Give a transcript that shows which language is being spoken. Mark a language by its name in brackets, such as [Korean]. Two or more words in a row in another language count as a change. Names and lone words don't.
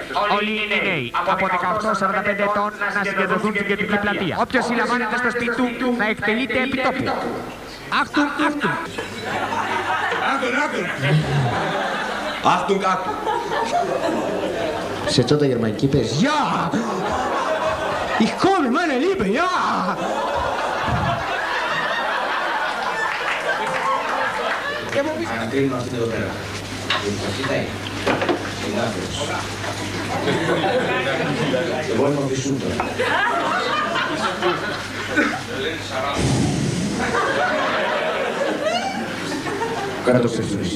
[Greek] Όλοι είναι νέοι από 18-45 ετών να συγκεντρωθούν στην κεντρική πλατεία. Όποιος συλλαμβάνεται στο σπίτι του θα εκτελείται επί τόπου. [German] Achtung, Achtung! Achtung, Achtung! Achtung, Achtung! [Greek] Σε τσότα γερμανική πες «Γεια! [German] Ich komme, meine Liebe, ja!» [Greek] Ανακρίνουμε αυτήν εδώ πέρα. Εγώ είμαι ο Φυσούν τώρα. Κάνα το ξέρεις εσύ.